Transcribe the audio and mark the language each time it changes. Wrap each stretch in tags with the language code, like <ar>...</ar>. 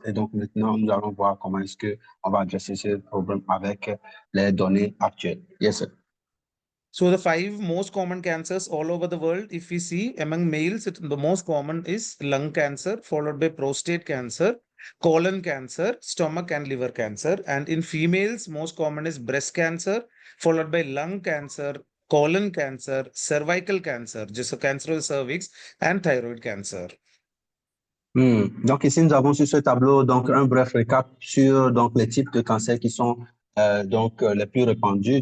<fr>Et donc, maintenant, nous allons voir comment est-ce qu'on va adresser ce problème avec les données actuelles.</fr> <en>Yes, sir. So the 5 most common cancers all over the world, if we see among males, the most common is lung cancer, followed by prostate cancer, colon cancer, stomach and liver cancer. And in females, most common is breast cancer, followed by lung cancer, colon cancer, cervical cancer, just a cancer of the cervix, and thyroid cancer.</en> <fr>Donc ici, nous avons sur ce tableau donc un bref récap sur donc les types de cancers qui sont les plus répandus.</fr>